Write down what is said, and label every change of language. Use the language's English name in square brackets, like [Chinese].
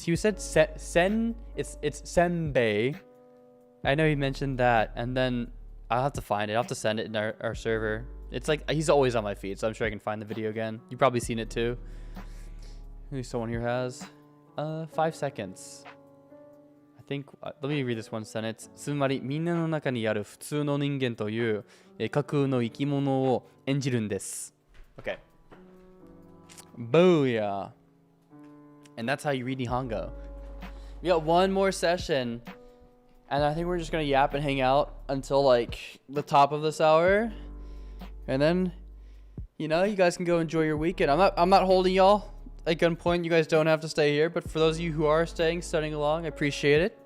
[English] He said sen, it's senbei. I know he mentioned that, and then I'll have to find it. I'll have to send it in our server. It's like he's always on my feed, so I'm sure I can find the video again. You've probably seen it too. Maybe someone here has. 5 seconds. I think, let me read this one sentence. [Japanese] つまりみんなの中にある普通の人間という架空の生き物を演じるんです。 [English] Okay. Booyah. And that's how you read Nihongo. We got one more session, and I think we're just gonna yap and hang out until like the top of this hour, and then, you know, you guys can go enjoy your weekend. I'm not holding y'all at gunpoint. You guys don't have to stay here, but for those of you who are studying along, I appreciate it.